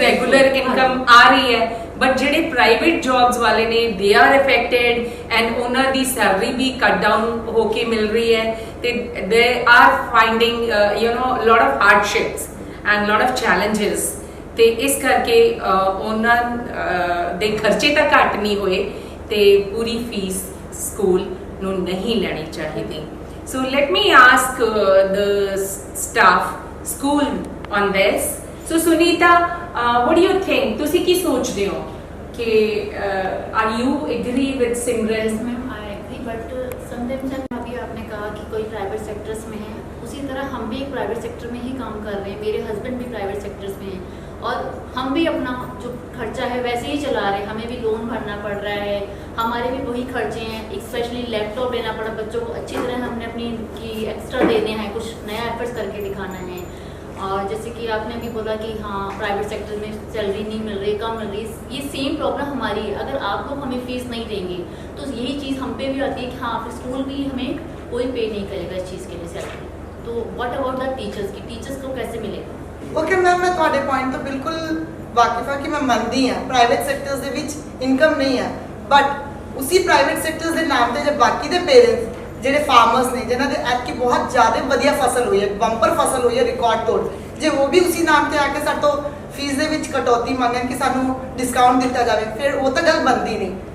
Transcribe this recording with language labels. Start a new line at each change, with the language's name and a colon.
Punjabi: Regular income ਆ ਰਹੀ ਹੈ, ਬਟ ਜਿਹੜੇ ਪ੍ਰਾਈਵੇਟ ਜੌਬਸ ਵਾਲੇ ਨੇ
English: they are affected
Punjabi: ਐਂਡ ਉਹਨਾਂ ਦੀ ਸੈਲਰੀ ਵੀ ਕੱਟ ਡਾਊਨ ਹੋ ਕੇ ਮਿਲ ਰਹੀ ਹੈ ਤੇ
English: They are finding lot of hardships and lot of challenges.
Punjabi: ਤੇ ਇਸ ਕਰਕੇ ਉਹਨਾਂ ਦੇ ਖਰਚੇ ਤਾਂ ਘੱਟ ਨਹੀਂ ਹੋਏ ਤੇ ਪੂਰੀ ਫੀਸ ਸਕੂਲ ਨੂੰ ਨਹੀਂ ਲੈਣੀ ਚਾਹੀਦੀ।
English: So let me ask the staff, school on this. So Sunita, what do you think?
Punjabi: ਤੁਸੀਂ ਕੀ ਸੋਚਦੇ ਹੋ ਕਿ
English: are you agree with Simran? Ma'am I agree, but sometimes
Hindi: अभी आपने कहा कि कोई प्राइवेट सेक्टर्स में है, उसी तरह हम भी एक प्राइवेट सेक्टर में ही काम कर रहे हैं, मेरे हस्बैंड भी प्राइवेट सेक्टर्स में हैं और हम भी अपना जो खर्चा है वैसे ही चला रहे हैं। हमें भी लोन भरना पड़ रहा है, हमारे भी वही खर्चे हैं, स्पेशली लैपटॉप लेना पड़ा बच्चों को, अच्छी तरह हमने अपनी की एक्स्ट्रा देने हैं, कुछ नया एफर्ट्स करके दिखाना है। और जैसे कि आपने भी बोला कि हाँ प्राइवेट सेक्टर में सैलरी नहीं मिल रही, कम मिल रही, ये सेम प्रॉब्लम हमारी है। अगर आप लोग हमें फीस नहीं देंगे तो यही चीज़ हम पे भी आती है कि हाँ फिर स्कूल भी हमें कोई पे नहीं करेगा इस चीज़ के लिए सैलरी। तो
English: what about the teachers
Hindi: की, टीचर्स को कैसे मिलेगा?
Punjabi: ਓਕੇ ਮੈਮ, ਮੈਂ ਤੁਹਾਡੇ ਪੁਆਇੰਟ ਤੋਂ ਬਿਲਕੁਲ ਵਾਕਿਫ ਹਾਂ ਕਿ ਮੈਂ ਮੰਨਦੀ ਹਾਂ ਪ੍ਰਾਈਵੇਟ ਸੈਕਟਰਸ ਦੇ ਵਿੱਚ ਇਨਕਮ ਨਹੀਂ ਹੈ, ਬਟ ਉਸੇ ਪ੍ਰਾਈਵੇਟ ਸੈਕਟਰਸ ਦੇ ਨਾਮ ਤੇ ਜਦ ਬਾਕੀ ਦੇ ਪੇਰੈਂਟਸ ਜਿਹੜੇ ਫਾਰਮਰਸ ਨੇ ਜਿਨ੍ਹਾਂ ਦੇ ਐਤਕੀ ਬਹੁਤ ਜ਼ਿਆਦਾ ਵਧੀਆ ਫਸਲ ਹੋਈ ਹੈ, ਬੰਪਰ ਫਸਲ ਹੋਈ ਹੈ ਰਿਕਾਰਡ ਤੋੜ, ਜੇ ਉਹ ਵੀ ਉਸੇ ਨਾਮ ਤੇ ਆ ਕੇ ਸਾਡੇ ਤੋਂ ਫੀਸ ਦੇ ਵਿੱਚ ਕਟੌਤੀ ਮੰਗਣ ਕਿ ਸਾਨੂੰ ਡਿਸਕਾਊਂਟ ਦਿੱਤਾ ਜਾਵੇ, ਫਿਰ ਉਹ ਤਾਂ ਗੱਲ ਬਣਦੀ ਨਹੀਂ।